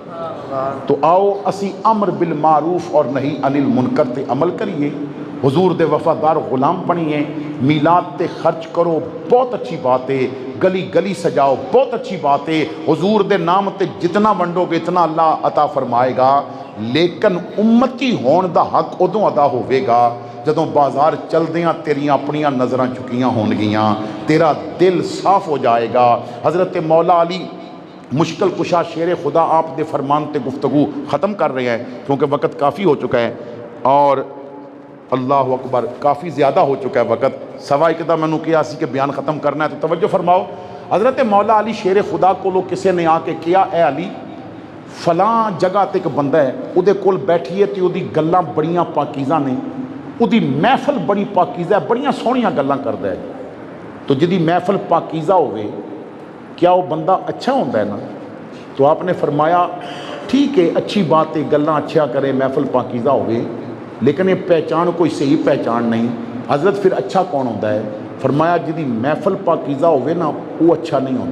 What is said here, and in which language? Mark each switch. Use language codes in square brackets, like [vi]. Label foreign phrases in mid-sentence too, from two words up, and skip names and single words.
[pa] تو آؤ اسی [ar] امر بالمعروف [pa] اور نہیں [ar] عن المنکر [pa] تے عمل کریے. حضور دے وفادار غلام بنیے. میلاد تے خرچ کرو بہت اچھی بات ہے. گلی گلی سجاؤ بہت اچھی بات ہے. حضور دے نام تے جتنا ونڈو گے اتنا اللہ عطا فرمائے گا. لیکن امتی ہون دا حق ادوں ادا ہوئے گا جدوں بازار چل دیاں تیریاں اپنیاں نظراں چکیاں ہون گیاں تیرا دل صاف ہو جائے گا. [ur] حضرت مولا علی مشکل کشا شیر خدا آپ دے فرمان تے گفتگو ختم کر رہے ہیں کیونکہ وقت کافی ہو چکا ہے اور اللہ اکبر کافی زیادہ ہو چکا ہے وقت. [pa] سوا ایک دا میں کیا سی کہ بیان ختم کرنا ہے تو توجہ فرماؤ. حضرت مولا علی شیر خدا کو کسے نے آ کے کیا اے علی فلاں جگہ تے ایک بندہ ہے او دے کول بیٹھیے تے او دی گلاں بڑیاں پاکیزہ نے او دی محفل بڑی پاکیزہ ہے بڑیاں سونیاں گلاں کردا ہے. [ur] تو جدی محفل پاکیزہ ہوئے کیا وہ بندہ اچھا ہوتا ہے نا. تو آپ نے فرمایا ٹھیک ہے اچھی بات ہے گلاں اچھا کرے محفل پاکیزہ ہوئے لیکن یہ پہچان کوئی صحیح پہچان نہیں. حضرت پھر اچھا کون ہوتا ہے؟ فرمایا جدی محفل پاکیزہ ہوئے نا وہ اچھا نہیں ہوتا.